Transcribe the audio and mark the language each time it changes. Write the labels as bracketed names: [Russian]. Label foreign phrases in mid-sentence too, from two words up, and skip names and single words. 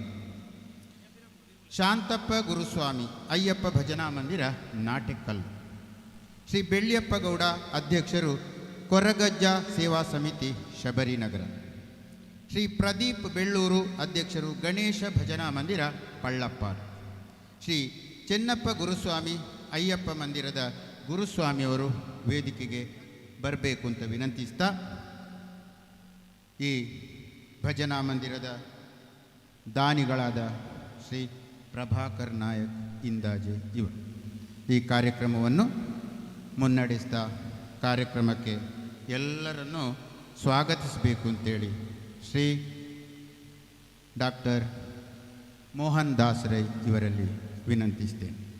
[Kannada] ಶಾಂತಪ್ಪ ಗುರುಸ್ವಾಮಿ ಅಯ್ಯಪ್ಪ ಭಜನಾ ಮಂದಿರ ನಾಟೆಕಲ್ಲು, ಶ್ರೀ ಬೆಳ್ಳಿಯಪ್ಪ ಗೌಡ, ಅಧ್ಯಕ್ಷರು ಕೊರಗಜ್ಜ ಸೇವಾ ಸಮಿತಿ ಶಬರಿನಗರ, ಶ್ರೀ ಪ್ರದೀಪ್ ಬೆಳ್ಳೂರು, ಅಧ್ಯಕ್ಷರು ಗಣೇಶ ಭಜನಾ ಮಂದಿರ ಪಳ್ಳಪ್ಪಾಡ್, ಶ್ರೀ ಚೆನ್ನಪ್ಪ ಗುರುಸ್ವಾಮಿ ಅಯ್ಯಪ್ಪ ಮಂದಿರದ ಗುರುಸ್ವಾಮಿಯವರು ವೇದಿಕೆಗೆ ಬರಬೇಕು ಅಂತ ವಿನಂತಿಸ್ತಾ, ಈ ಭಜನಾ ಮಂದಿರದ ದಾನಿಗಳಾದ ಶ್ರೀ ಪ್ರಭಾಕರ್ ನಾಯಕ್ ಇಂದಾಜೆ ಇವರು ಈ ಕಾರ್ಯಕ್ರಮವನ್ನು ಮುನ್ನಡೆಸ್ತಾ ಕಾರ್ಯಕ್ರಮಕ್ಕೆ ಎಲ್ಲರನ್ನೂ ಸ್ವಾಗತಿಸಬೇಕು ಅಂತೇಳಿ ಶ್ರೀ ಡಾಕ್ಟರ್ ಮೋಹನ್ ದಾಸ್ ರೈ ಇವರಲ್ಲಿ ವಿನಂತಿಸ್ತೇನೆ.